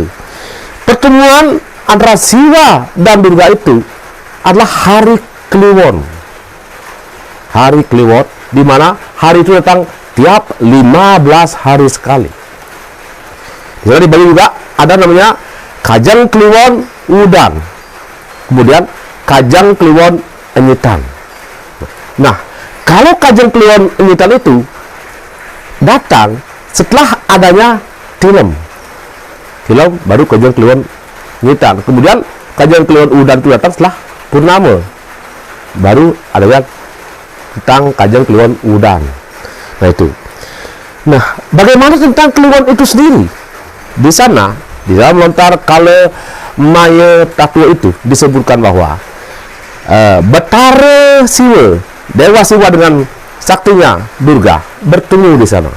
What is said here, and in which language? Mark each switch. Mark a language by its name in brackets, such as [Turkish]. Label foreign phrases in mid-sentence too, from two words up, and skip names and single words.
[Indonesian] Pertemuan antara Siwa dan Durga itu adalah hari Kliwon. Hari Kliwon, di mana hari itu datang tiap 15 hari sekali. Di sana di Bali juga ada namanya Kajang Kliwon Udan. Kemudian Kajang Kliwon Enyitan. Nah, kalau Kajang Kliwon Enyitan itu datang setelah adanya Tilem baru Kajang Kliwon Enyitan. Kemudian Kajang Kliwon Udan itu datang setelah Purnama, baru adanya tentang Kajang Kliwon Udan. Nah, itu. Nah, bagaimana tentang Kliwon itu sendiri? Di sana, di dalam lontar Kalemaya Tatwa itu disebutkan bahwa Betara Siwa, Dewa Siwa dengan saktinya Durga bertemu di sana.